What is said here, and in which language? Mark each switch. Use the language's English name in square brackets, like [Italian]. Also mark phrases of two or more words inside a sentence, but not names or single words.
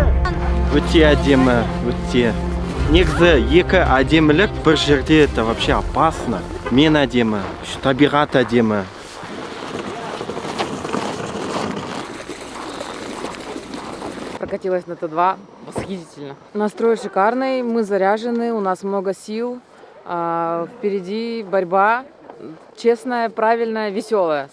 [Kazakh] Өте әдемі, өте. Негізі екі әдемілік бір жерде, [Russian] это вообще опасно. [Kazakh] Мен әдемі, табиғат әдемі. [Russian] Прокатилась на Т2, восхитительно. Настрой шикарный, мы заряжены, у нас много сил. Впереди борьба, честная, правильная, веселая.